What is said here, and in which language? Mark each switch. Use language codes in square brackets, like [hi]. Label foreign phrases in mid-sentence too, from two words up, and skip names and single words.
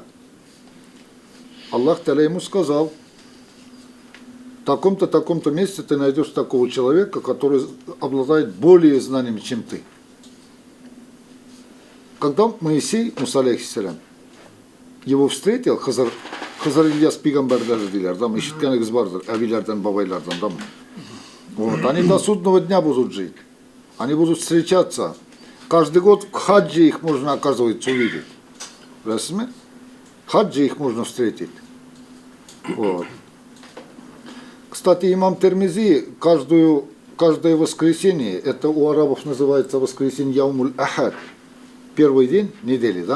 [ru] Аллах Та'аля ему сказал: в таком-то месте ты найдешь такого человека, который обладает более знаниями, чем ты. Когда Моисей, Муса алейхиссалям, его встретил, [tt] Хызыр Ильяс пигамбарлар дилер, там ишиткенегиз бардыр, әбилерден, бабайлардан, [ru] там. Вот, они до судного дня будут жить. Они будут встречаться. Каждый год в хаджи их можно, оказывается, увидеть. В хаджи их можно встретить. Вот. Кстати, имам Термизи каждое воскресенье, это у арабов называется воскресенье [ar] يوم الأحد, [ru] первый день недели, да?